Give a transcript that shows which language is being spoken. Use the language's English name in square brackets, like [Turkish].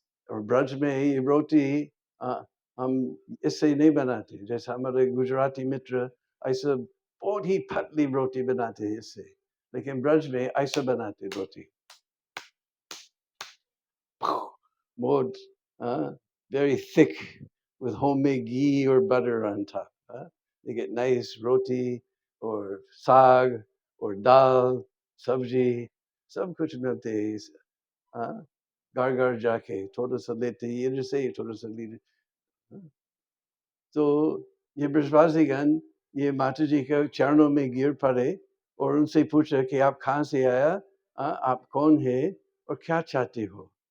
[Hindi] और ब्रज में ये रोटी हम इससे नहीं बनाते, जैसे हमारे गुजराती मित्र ऐसा बहुत ही पतली रोटी बनाते हैं इससे, लेकिन ब्रज में ऐसा बनाते रोटी बहुत [English] very thick with homemade ghee or butter on top. They get nice roti or saag or dal, sabji, [Hindi] सब कुछ मिलते हैं। घर घर जाके थोड़ा सा लेते हैं, इधर से थोड़ा सा लेते। तो ये ब्रजवासीगण ये माता जी के चरणों में गिर पड़े और उनसे पूछा कि आप कहाँ से आया, आप कौन है और क्या चाहते हो।